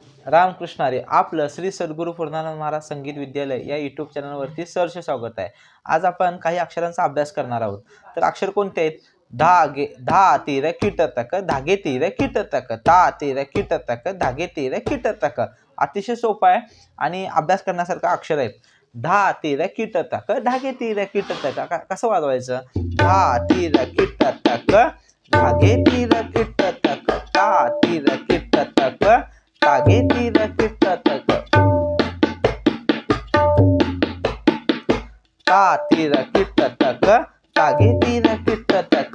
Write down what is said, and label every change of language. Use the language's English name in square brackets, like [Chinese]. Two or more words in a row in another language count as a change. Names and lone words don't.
[Marathi] रामकृष्ण हरी. आपलं श्री सद्गुरू पूर्णानंद महाराज संगीत विद्यालय या यूट्यूब चॅनलवरती सहर्ष स्वागत आहे. आज आपण काही अक्षरांचा अभ्यास करणार आहोत. तर अक्षर कोणते आहेत? धागे, धा तीर किट तक, धागे तीर किट तक, ता तीर किट तक, धागे तीर किट तक. अतिशय सोपा आहे आणि अभ्यास करण्यासारखं अक्षर आहेत. धा तीर किट तक, धागे तीर किट तक. कसं वाजवायचं? धा तीर किट तक, धागे तीर किट तक, ता तीर किट तक, धागे तीर किट तक, ता तीर किट तक, धागे तीर किट तक.